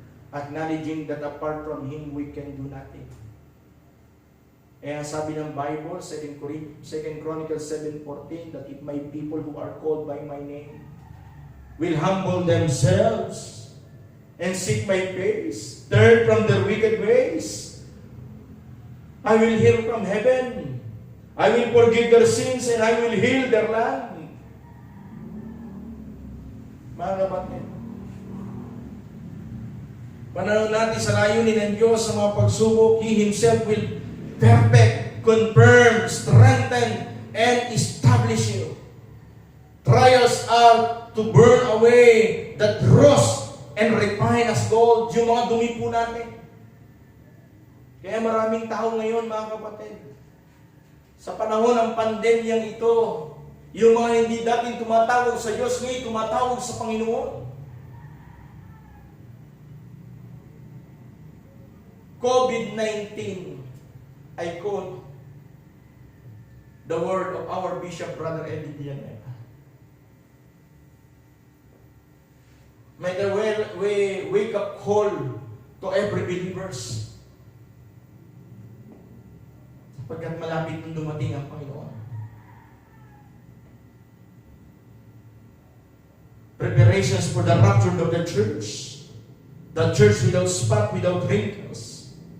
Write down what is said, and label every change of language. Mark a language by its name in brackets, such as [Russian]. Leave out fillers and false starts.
[English] Acknowledging that apart from Him, we can do nothing. [Filipino] Eh, sabi ng [English] Bible, 2 Chronicles 7:14, that if my people who are called by my name will humble themselves and seek my face, turn from their wicked ways, I will hear from heaven. I will forgive their sins and I will heal their land. [Filipino] Mga kapatid, pananaw natin sa layunin ng Diyos sa mga pagsubok, [English] He Himself will perfect, confirm, strengthen, and establish you. Trials are to burn away that rust and refine as gold, [Filipino] yung mga dumi po natin. Kaya maraming tao ngayon, mga kapatid, sa panahon ng pandemyang ito, yung mga hindi dating tumatawag sa Diyos, ngayon tumatawag sa Panginoon. [English] COVID-19, I quote the word of our Bishop, Brother Eddie Villanueva. May the wake-up call to every believers. [Filipino] Pagkat malapit nung dumating ang Panginoon. [English] Preparations for the rapture of the church. The church without spot, without wrinkles.